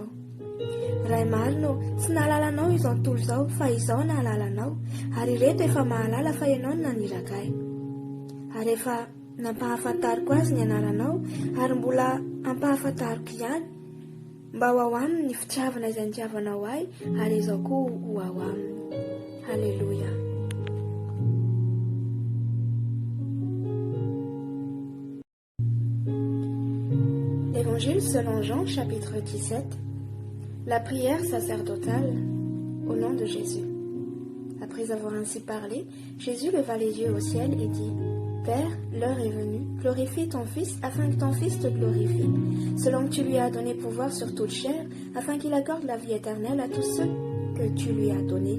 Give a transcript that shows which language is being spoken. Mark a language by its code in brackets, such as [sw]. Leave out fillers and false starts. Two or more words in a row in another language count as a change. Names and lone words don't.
[mg] Ray marino, tsy nahalalanao izao tontolo izao, fa izao nahalalanao, ary reto efa mahalala fa ianao no naniraka ahy. Ary efa nampahafantariko azy ny anaranao, ary mbola ampahafantariko ihany, mba ho ao aminy ny fitiavana izay nitiavanao ahy, ary izao koa ho ao aminy. [fr] Alléluia. Évangile selon Jean, chapitre 17. La prière sacerdotale au nom de Jésus. Après avoir ainsi parlé, Jésus leva les yeux au ciel et dit: Père, l'heure est venue, glorifie ton Fils, afin que ton Fils te glorifie, selon que tu lui as donné pouvoir sur toute chair, afin qu'il accorde la vie éternelle à tous ceux que tu lui as donnés.